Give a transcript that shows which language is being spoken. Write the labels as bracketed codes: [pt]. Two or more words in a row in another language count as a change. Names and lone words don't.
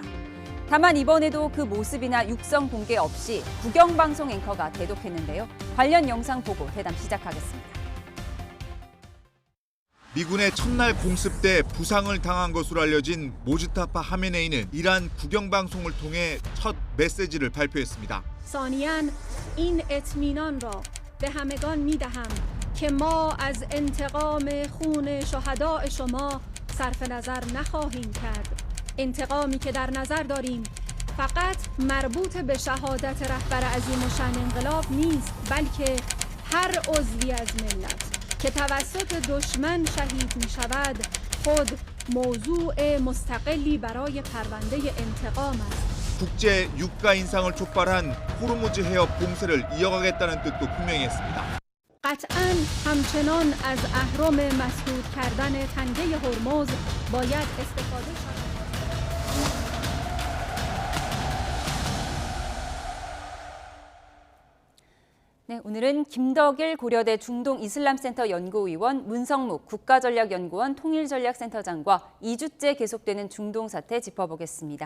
[ko] 다만 이번에도 그 모습이나 육성 공개 없이 국영방송 앵커가 대독했는데요. 관련 영상 보고 대담 시작하겠습니다. 미군의 첫날 공습 때 부상을 당한 것으로 알려진 모즈타파 하메네이는 이란 국영방송을 통해 첫 메시지를 발표했습니다. [fa] ثانیاً این اطمینان را به همگان می‌دهم که ما از انتقام خون شهداء شما صرف نظر نخواهیم کرد. انتقامی که در نظر داریم فقط مربوط به شهادت رهبر عظیم الشأن انقلاب نیست بلکه هر عضوی از ملت که توسط دشمن شهید می‌شود خود موضوع مستقلی برای پرونده انتقام است. [ko] 국제 유가 인상을 촉발한 호르무즈 해협 봉쇄를 이어가겠다는 뜻도 분명히 했습니다. [fa] قطعاً همچنان از اهرم مسدود کردن تنگه هرمز باید استفاده شود. [ko] 네, 오늘은 김덕일 고려대 중동이슬람센터 연구위원, 문성묵 국가전략연구원 통일전략센터장과 2주째 계속되는 중동 사태 짚어보겠습니다.